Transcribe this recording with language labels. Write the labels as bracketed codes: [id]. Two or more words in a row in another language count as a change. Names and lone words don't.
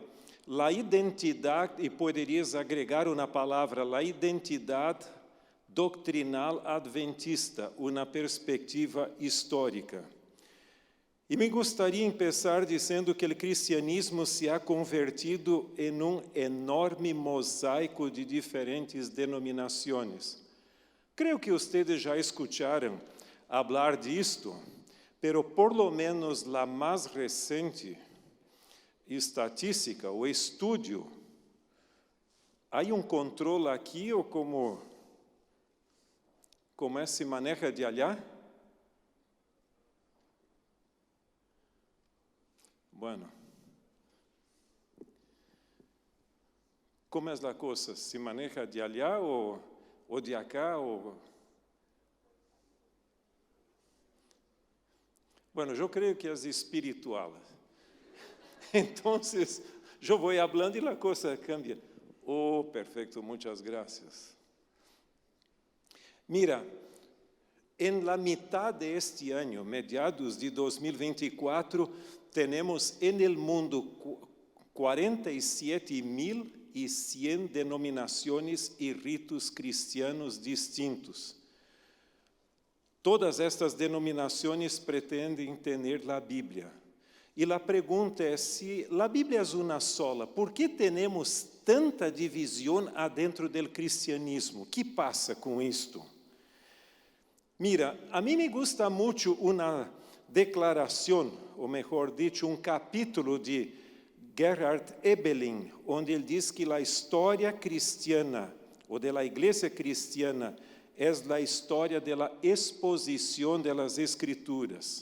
[pt] A identidade, e poderias agregar uma palavra, a identidade doctrinal adventista, uma perspectiva histórica. E me gostaria de começar dizendo que o cristianismo [es] se ha convertido [pt] em um enorme mosaico de diferentes denominações. Creio que vocês já escutaram falar disto, [es] pero por lo menos [pt] a mais recente estatística, o estudo, há um controle aqui ou como [es] se maneja de allá? [pt] Bueno, como é a coisa? [es] Se maneja de allá ou de acá? [pt] Bueno, eu creio que é espiritual. Então, eu vou falando e a coisa cambia. Oh, perfeito, muitas graças. [es] Mira, em la mitad de este ano, mediados de 2024, temos en el mundo 47.100 denominações e ritos cristianos distintos. [pt] Todas estas denominações pretendem ter a Bíblia. E a pergunta é, se a Bíblia é uma sola, por que temos tanta divisão adentro do cristianismo? O que passa com isto? Mira, a mim [es] me gusta [pt] muito uma declaração, ou melhor dito, um capítulo de Gerhard Ebeling, onde ele diz que a história cristiana, ou da igreja cristiana, é a história da exposição das Escrituras.